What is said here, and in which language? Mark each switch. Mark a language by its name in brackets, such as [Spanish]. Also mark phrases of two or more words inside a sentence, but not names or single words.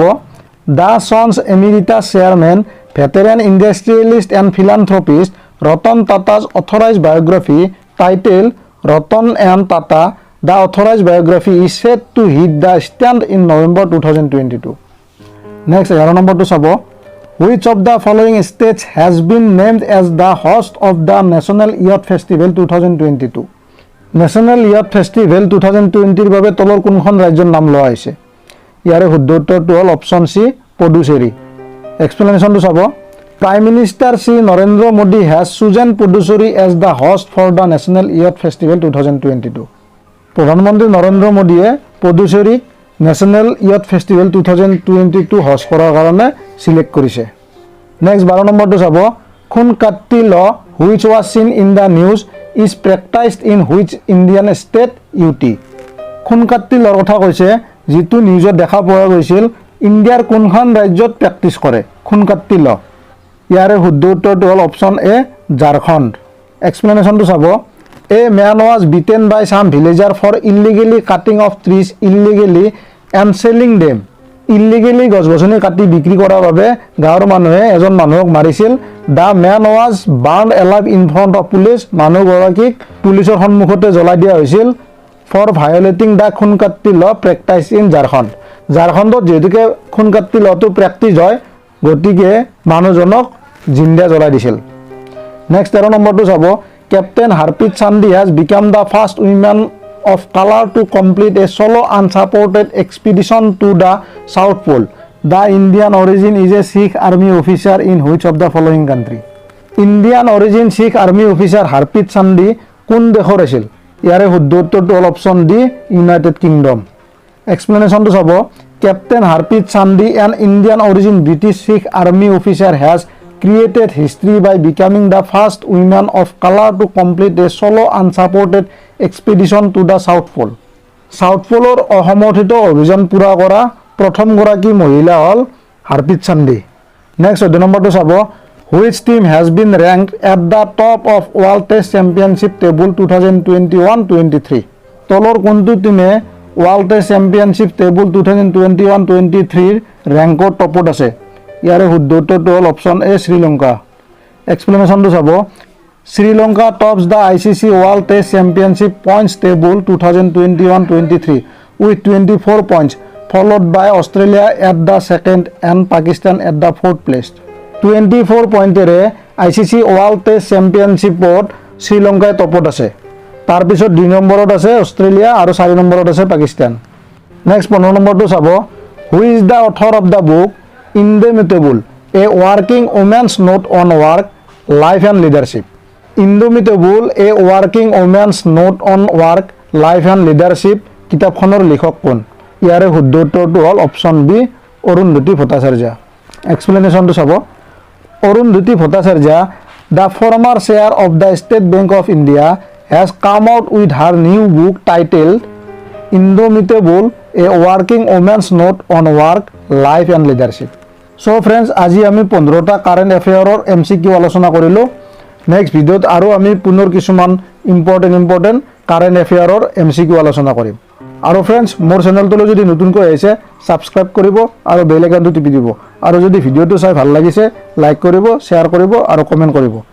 [English] The Sons emeritus chairman veteran industrialist and philanthropist Ratan Tata's authorised biography title Ratan and Tata the authorised biography is set to hit the stand in November 2022. [Assamese] নেক্সট 11 নম্বৰটো চাব। [English] Which of the following states has been named as the host of the National Youth Festival 2022? [Assamese] National Youth Festival 2020 বাবে তলৰ কোনখন ৰাজ্যৰ নাম লোৱা হৈছে? ইয়াৰে শুদ্ধ উত্তৰটো হ'ল অপশ্যন চি পুডুচেৰী। এক্সপ্লেনেশ্যনটো চাব। [English] Prime Minister Shri Narendra Modi has chosen Puducherry as the host for the National Youth Festival 2022. [Assamese] প্ৰধানমন্ত্ৰী নৰেন্দ্ৰ মোদীয়ে পুডুচেৰীক নেশ্যনেল ইয়থ ফেষ্টিভেল 2022 হোষ্ট কৰাৰ কাৰণে সিলেক্ট কৰিছে। নেক্সট 12 নম্বৰটো চাব। [English] Khunkatti law which was seen in the news is practised in which Indian state UT. [Assamese] খুনকাট্টি লৰ কথা কৈছে যিটো নিউজত দেখা পোৱা গৈছিল ইণ্ডিয়াৰ কোনখন ৰাজ্যত প্ৰেক্টিছ কৰে খুনকাট্টি ল? ইয়াৰে শুদ্ধ উত্তৰটো হ'ল অপশ্যন এ ঝাৰখণ্ড। এক্সপ্লেনেশ্যনটো চাব। [English] A man was beaten by some villager for illegally cutting of trees illegally and selling them. [Assamese] Illegally গছ-গছনি কাটি বিক্ৰী কৰাৰ বাবে গাঁৱৰ মানুহে এজন মানুহক মাৰিছিল। [English] The man was burned alive in front of police. [Assamese] মানুহগৰাকীক পুলিচৰ সন্মুখতে জ্বলাই দিয়া হৈছিল [English] for violating the খুনকাট্টি law practiced in [Assamese] ঝাৰখণ্ড। ঝাৰখণ্ডত যেহেতুকে খুনকাট্টি লটো প্ৰেক্টিছ হয় গতিকে মানুহজনক জিন্দা জ্বলাই দিছিল। নেক্সট 13 নম্বৰটো চাব। [English] Captain Harpreet Sandhi has become the first woman of color to complete a solo unsupported expedition to the South Pole. The Indian origin is a Sikh army officer in which of the following country? [Assamese] Indian origin Sikh army officer Harpreet Sandhi কোন দেশৰ আছিল? ইয়াৰে শুদ্ধ উত্তৰটো হ'ল অপশ্যন ডি ইউনাইটেড কিংডম। এক্সপ্লেনেশ্যনটো চাব। [English] Captain Harpreet Sandhi, an Indian origin British Sikh army officer, has created history by becoming the first woman of color to complete a solo unsupported expedition to the South Pole. [Assamese] South Poleৰ অসমৰ্থিত অভিযান পূৰা কৰা প্ৰথমগৰাকী মহিলা হ'ল হাৰপ্ৰীত চান্দি। নেক্সট 14 নম্বৰটো চাব। [English] Which team has been ranked at the top of World Test Championship table 2021-23? [Assamese] তলৰ কোনটো টিমে ৱৰ্ল্ড টেষ্ট চেম্পিয়নশ্বিপ টেবুল 2021-23 ৰেংকৰ টপত আছে? ইয়াৰে শুদ্ধ উত্তৰটো হ'ল অপশ্যন এ শ্ৰীলংকা। এক্সপ্লেনেশ্যনটো চাব। [English] Sri Lanka tops the ICC World Test Championship points table 2021-23 with 24 points, followed by Australia at the second and Pakistan at the fourth place. [Assamese] 24 পইণ্টেৰে ICC ৱৰ্ল্ড টেষ্ট চেম্পিয়নশ্বিপত শ্ৰীলংকাই টপত আছে। তাৰপিছত 2 নম্বৰত আছে অষ্ট্ৰেলিয়া আৰু 4 নম্বৰত আছে পাকিস্তান। নেক্সট 15 নম্বৰটো চাব। [English] who is the author of the book Indomitable, a working woman's note on work, life and leadership? [Assamese] Indomitable, a working woman's note on work, life and leadership কিতাপখনৰ লিখক কোন? ইয়াৰে শুদ্ধ উত্তৰটো হ'ল অপশ্যন বি অৰুন্ধতী ভট্টাচাৰ্য। এক্সপ্লেনেশ্যনটো চাব। [English] Arundhati Bhattacharya, the former chair of the State Bank of India, has come out with her new book titled Indomitable, a working woman's note on work, life and leadership. [Assamese] সো ফ্ৰেণ্ডছ, আজি আমি 15টা [English] current affairs MCQ [Assamese] আলোচনা কৰিলোঁ। [English] next video [Assamese] আৰু আমি পুনৰ কিছুমান [English] important current affairs MCQ [Assamese] আলোচনা কৰিম। আৰু ফ্ৰেণ্ডছ, মোৰ চেনেলটোলৈ যদি নতুনকৈ আহিছে ছাবস্ক্ৰাইব কৰিব আৰু [English] bell icon [Assamese] টিপি দিব। আৰু যদি ভিডিঅ'টো চাই ভাল লাগিছে লাইক কৰিব, শ্বেয়াৰ কৰিব আৰু কমেণ্ট কৰিব।